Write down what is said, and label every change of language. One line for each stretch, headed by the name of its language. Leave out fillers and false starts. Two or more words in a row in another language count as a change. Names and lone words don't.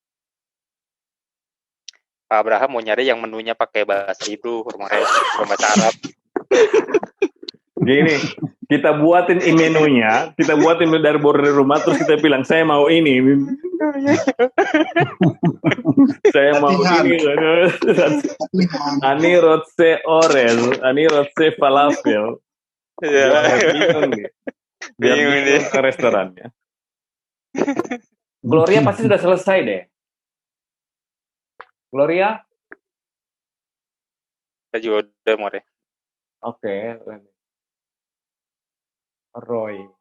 Indonesian: Pak Abraham mau nyari yang menunya pakai bahasa Hebrew, bahasa Arab. Gini, kita buatin menunya, kita buatin dari border rumah, terus kita bilang, saya mau ini. Saya mau ini.
Hebrew: אני רוצה אורל, אני רוצה פלאפל.
Indonesian: Bingung nih. Ke restorannya. Gloria pasti sudah selesai deh. Gloria? Saya juga udah mau deh. Oke. Roy.